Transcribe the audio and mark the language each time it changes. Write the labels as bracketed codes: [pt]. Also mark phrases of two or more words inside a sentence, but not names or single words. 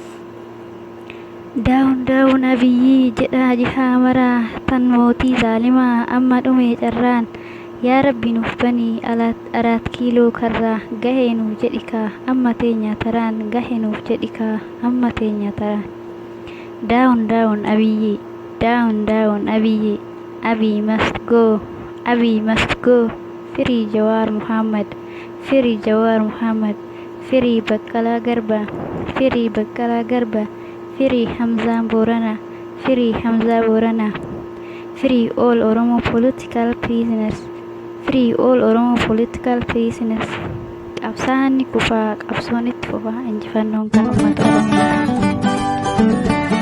[om] Daawun abiyyi jedhaa jihaa maraa, tan mootii zaalimaa amma dhumee carraan. Yaa Rabbi nuuf banii araat kiiloo karraa, gahee nuuf jedhikaa amma teenya taraan, gahee nuuf jedhikaa amma teenya taraan. Daawun abiyyi, daawun abiyyi, [en] Abiy must go, Abiy must go. Free Jawar Muhammad, free Jawar Muhammad, free Baqqalaa Garbaa, free Baqqalaa Garbaa, free Hamza Boorana, free Hamza Boorana. Free all Oromo political prisoners, free all Oromo political prisoners. [om] Qabsaa'aan ni kufaa, qabsoon itti fufaa, injifannoon kan uummata Oromoo.